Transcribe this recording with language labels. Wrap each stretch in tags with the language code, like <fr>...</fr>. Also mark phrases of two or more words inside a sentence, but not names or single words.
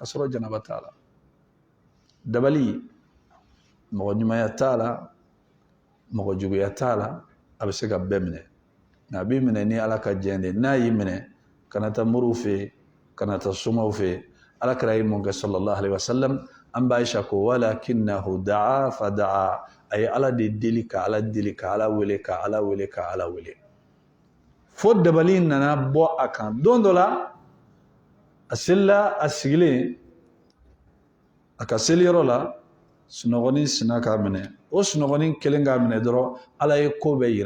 <bm>sɔrɔ janaba t'a la dabali mɔgɔ ɲumanya t'a la mɔgɔ juguya t'a la a bɛ se ka bɛɛ minɛ na bi minɛ ni ala ka jɛn de n'a y'i minɛ kana taa moriw fɛ kana taa somaw fɛ ala kira ye mun kɛ</bm> <ar>صلى الله عليه وسلم</ar> <bm>an b'a Aisha ko</bm> <ar>ولكنه دعا فدعا</ar> <bm>a ye ala de deli ka ala deli ka ala wele ka ala wele ka ala wele fo dabali nana bɔ a kan don dɔ la a selila a sigilen a ka seliyɔrɔ la sunɔgɔnin sina k'a minɛ o sunɔgɔnin kelen k'a minɛ dɔrɔn ala ye ko bɛɛ yira</bm>